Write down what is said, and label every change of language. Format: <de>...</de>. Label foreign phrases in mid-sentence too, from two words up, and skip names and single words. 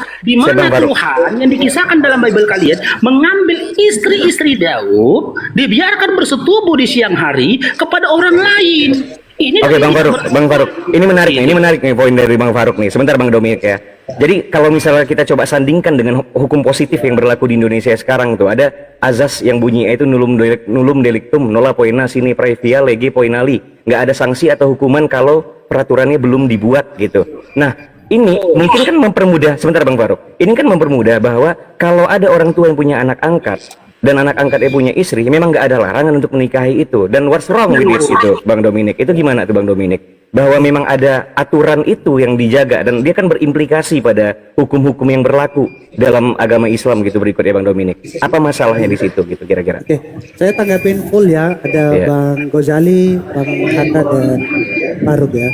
<id>Di mana Tuhan yang dikisahkan dalam Bible kalian mengambil istri-istri Daud, dibiarkan bersetubuh di siang hari kepada orang lain. Ini Oke, dari- Bang Faruk, ini menarik nih poin dari Bang Faruk nih. Sebentar Bang Dominik ya. Jadi kalau misalnya kita coba sandingkan dengan hukum positif yang berlaku di Indonesia sekarang tuh, ada azas yang bunyinya itu</id> <la>nullum delictum nolla poena sine praevia lege poenali.</la> <id>Nggak ada sanksi atau hukuman kalau peraturannya belum dibuat gitu. Nah, ini mungkin kan mempermudah, sebentar Bang Faruk. Ini kan mempermudah bahwa kalau ada orang tua yang punya anak angkat dan anak angkatnya punya istri, memang nggak ada larangan untuk menikahi itu. Dan</id> <en>what's wrong with it</en> <id>itu, Bang Dominik? Itu gimana tuh Bang Dominik? Bahwa memang ada aturan itu yang dijaga dan dia kan berimplikasi pada hukum-hukum yang berlaku dalam agama Islam gitu berikutnya Bang Dominik. Apa masalahnya di situ gitu kira-kira? Oke, saya tanggapin full ya. Ada Iya. Bang Gozali, Bang Hatta dan Faruk ya.</id>